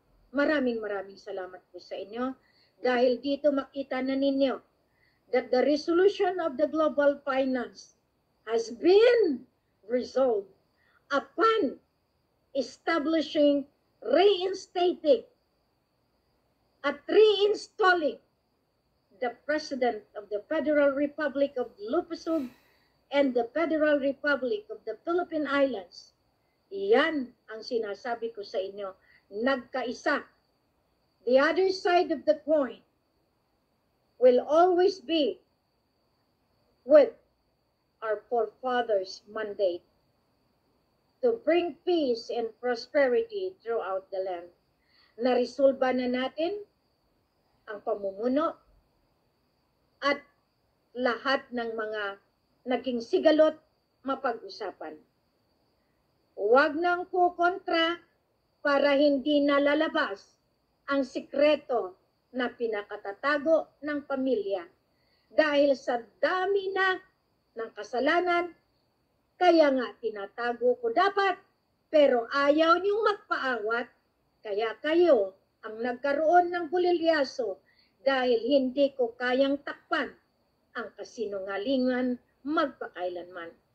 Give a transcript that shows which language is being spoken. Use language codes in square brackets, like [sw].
[tl] Maraming salamat po sa inyo dahil dito makita na ninyo [en] that the resolution of the global finance has been resolved upon establishing, reinstating, at reinstalling the President of the Federal Republic of Lupasug and the Federal Republic of the Philippine Islands. [tl] Iyan ang sinasabi ko sa inyo, nagkaisa. [en] The other side of the coin will always be with our forefathers' mandate to bring peace and prosperity throughout the land. [tl] Naresolba na natin ang pamumuno at lahat ng mga naging sigalot mapag-usapan. Huwag nang kukontra para hindi nalalabas ang sikreto na pinakatatago ng pamilya dahil sa dami na ng kasalanan, kaya nga tinatago ko dapat, pero ayaw niyong magpaawat, kaya kayo ang nagkaroon ng bulilyaso dahil hindi ko kayang takpan ang kasinungalingan magpakailanman.